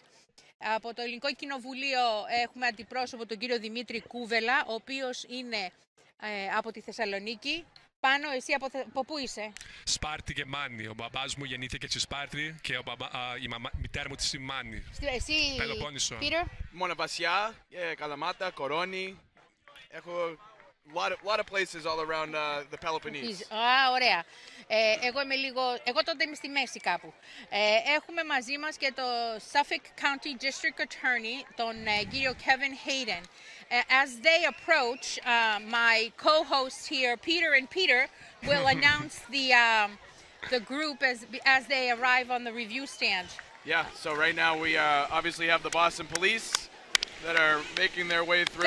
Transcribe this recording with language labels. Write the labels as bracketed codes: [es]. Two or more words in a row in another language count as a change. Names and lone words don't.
[el] Από το Ελληνικό Κοινοβουλίο έχουμε αντιπρόσωπο τον κύριο Δημήτρη Κούβελα, ο οποίος είναι από τη Θεσσαλονίκη. Πάνω, εσύ από πού είσαι? Σπάρτη και Μάνη. Ο μπαμπάς μου γεννήθηκε στη Σπάρτη και η μητέρα μου στη Μάνη. Εσύ, Πελοπόννησο. Πίτερ? Μοναβασιά, Καλαμάτα, Κορώνη. [en] Έχω lot of places all around the Peloponnese. [el] Ωραία. Εγώ τότε είμαι στη μέση κάπου. Έχουμε μαζί μας και το Suffolk County District Attorney, τον κύριο Kevin Hayden. [en] As they approach, my co-hosts here, Peter and Peter, will announce the group as they arrive on the review stand. Yeah, so right now we obviously have the Boston Police that are making their way through.